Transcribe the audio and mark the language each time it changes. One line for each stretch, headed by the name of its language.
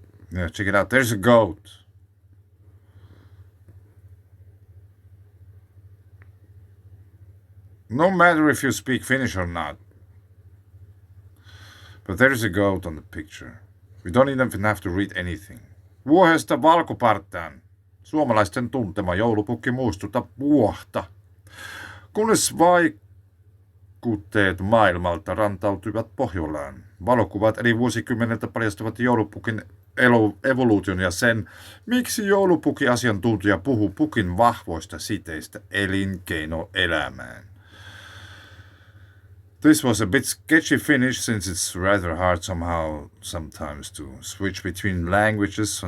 English: Yeah, check it out. There's a goat. No matter if you speak Finnish or not. But there's a goat on the picture. We don't even have to read anything.
Finnish: Vuohesta valkopartaan. Suomalaisten tuntema joulupukki muistuttaa vuohta. Kunnes vaikutteet maailmalta rantautuivat Pohjolaan. Valokuvat eli vuosikymmeneltä paljastavat joulupukin evoluution ja sen, miksi joulupuki-asiantuntija puhuu pukin vahvoista siteistä elinkeinoelämään.
English: This was a bit sketchy Finnish since it's rather hard somehow sometimes to switch between languages.